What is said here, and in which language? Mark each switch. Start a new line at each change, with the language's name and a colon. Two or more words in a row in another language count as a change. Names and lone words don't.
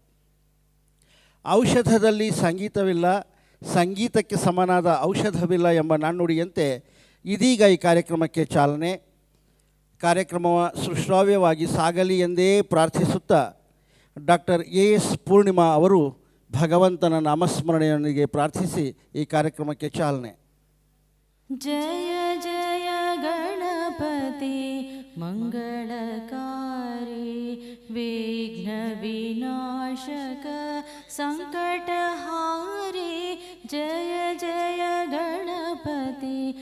Kannada: ಔಷಧದಲ್ಲಿ ಸಂಗೀತವಿಲ್ಲ, ಸಂಗೀತಕ್ಕೆ ಸಮನಾದ ಔಷಧವಿಲ್ಲ ಎಂಬ ನಾಣ್ಣುಡಿಯಂತೆ ಇದೀಗ ಈ ಕಾರ್ಯಕ್ರಮಕ್ಕೆ ಚಾಲನೆ. ಕಾರ್ಯಕ್ರಮ ಸುಶ್ರಾವ್ಯವಾಗಿ ಸಾಗಲಿ ಎಂದೇ ಪ್ರಾರ್ಥಿಸುತ್ತಾ ಡಾಕ್ಟರ್ ಎಸ್ ಪೂರ್ಣಿಮಾ ಅವರು ಭಗವಂತನ ನಾಮಸ್ಮರಣೆಯೊಂದಿಗೆ ಪ್ರಾರ್ಥಿಸಿ ಈ ಕಾರ್ಯಕ್ರಮಕ್ಕೆ ಚಾಲನೆ.
Hindi: जय जय गण गणपति मंगलकारी विघ्नविनाशक संकटहारी जय जय गणपति